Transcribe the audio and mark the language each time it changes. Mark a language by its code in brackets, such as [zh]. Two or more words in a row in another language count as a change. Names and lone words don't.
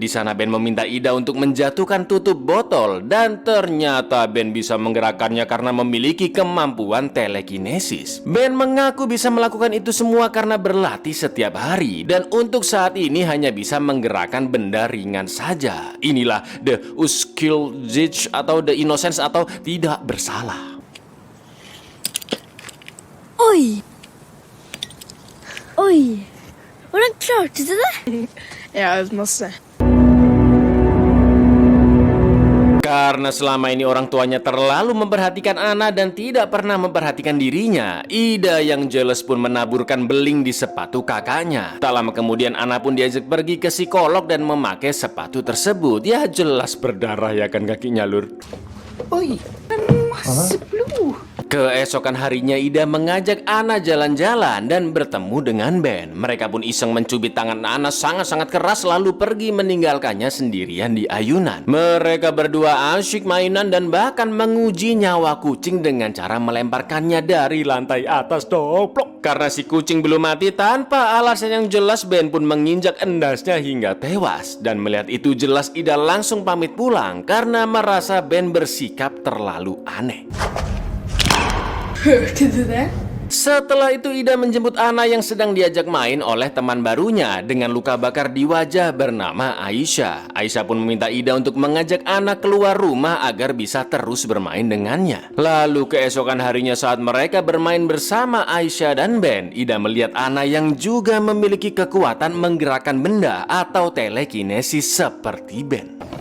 [id] Di sana Ben meminta Ida untuk menjatuhkan tutup botol dan ternyata Ben bisa menggerakkannya karena memiliki kemampuan telekinesis. Ben mengaku bisa melakukan itu semua karena berlatih setiap hari dan untuk saat ini hanya bisa menggerakkan benda ringan saja. Inilah The Uskilled atau The Innocents atau tidak bersalah. [sv] Oj! Oj! Var den klart det där? Ja, det måste. [id] Karena selama ini orang tuanya terlalu memperhatikan Ana dan tidak pernah memperhatikan dirinya, Ida yang jealous pun menaburkan beling di sepatu kakaknya. Tak lama kemudian Ana pun diajak pergi ke psikolog dan memakai sepatu tersebut. Ya jelas berdarah ya kan kakinya lur. [sv] Oj, men massa blod. [id] Keesokan harinya Ida mengajak Ana jalan-jalan dan bertemu dengan Ben. Mereka pun iseng mencubit tangan Ana sangat-sangat keras lalu pergi meninggalkannya sendirian di ayunan. Mereka berdua asyik mainan dan bahkan menguji nyawa kucing dengan cara melemparkannya dari lantai atas doplok. Karena si kucing belum mati, tanpa alasan yang jelas Ben pun menginjak endasnya hingga tewas. Dan melihat itu jelas Ida langsung pamit pulang karena merasa Ben bersikap terlalu aneh. [sv] Hörde du det? [id] Setelah itu Ida menjemput Ana yang sedang diajak main oleh teman barunya dengan luka bakar di wajah bernama Aisyah. Aisyah pun meminta Ida untuk mengajak Ana keluar rumah agar bisa terus bermain dengannya. Lalu keesokan harinya saat mereka bermain bersama Aisyah dan Ben, Ida melihat Ana yang juga memiliki kekuatan menggerakkan benda atau telekinesis seperti Ben.